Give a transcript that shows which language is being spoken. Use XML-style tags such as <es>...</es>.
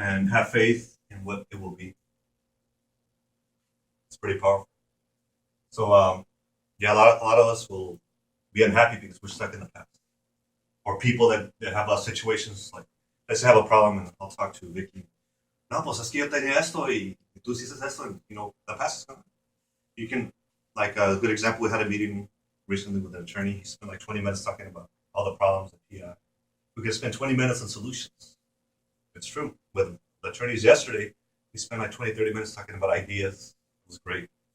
<en>And have faith in what it will be. It's pretty powerful. So, a lot of us will be unhappy because we're stuck in the past. Or people that have situations like, let's say I have a problem and I'll talk to Vicky.</en> <es>No, pues es que yo tenía esto y tú hiciste esto,</es> <en>and the past is gone. You can, like a good example, we had a meeting recently with an attorney. He spent like 20 minutes talking about all the problems that he had. We could spend 20 minutes on solutions. It's true. With the attorneys yesterday, we spent like 20, 30 minutes talking about ideas. It was great.</en>